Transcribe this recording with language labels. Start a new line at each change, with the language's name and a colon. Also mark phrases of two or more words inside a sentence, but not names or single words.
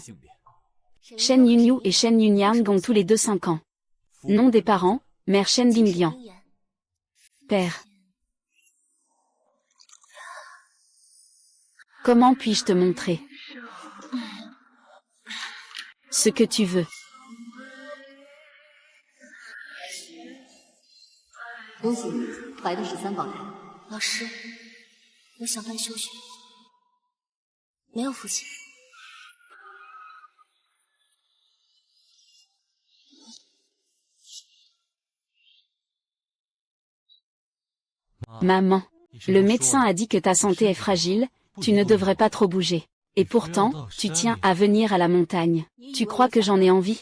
French: Shen Yunyu et Shen Yunyang ont tous les deux 5 ans. Nom des parents, mère Shen Bingliang. Père. Comment puis-je te montrer ce que tu veux?
Chinese: 恭喜你，怀的是3胞胎。老师，我想断休学，没有复习。
French: Maman, le médecin a dit que ta santé est fragile, tu ne devrais pas trop bouger. Et pourtant, tu tiens à venir à la montagne. Tu crois que j'en ai envie?